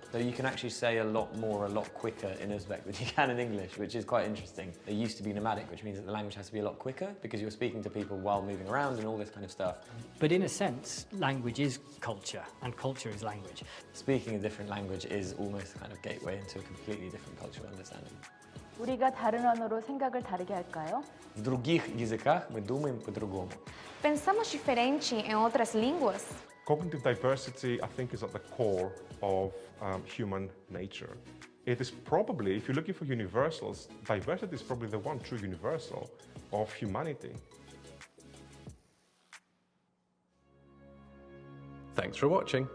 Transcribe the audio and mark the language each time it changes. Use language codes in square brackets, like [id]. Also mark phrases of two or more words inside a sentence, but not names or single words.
[en] So you can actually say a lot more, a lot quicker in Uzbek than you can in English, which is quite interesting. It used to be nomadic, which means that the language has to be a lot quicker because you're speaking to people while moving around and all this kind of stuff. But in a sense, language is culture, and culture is language. Speaking a different language is almost a kind of gateway into a completely different cultural understanding. [ko] 우리가 다른 언어로 생각을 다르게 할까요? [ru] В других языках мы думаем по-другому. [pt] Pensamos diferente em outras línguas? [en] Cognitive diversity, I think, is at the core of human nature. It is probably, if you're looking for universals, diversity is probably the one true universal of humanity. Thanks for watching.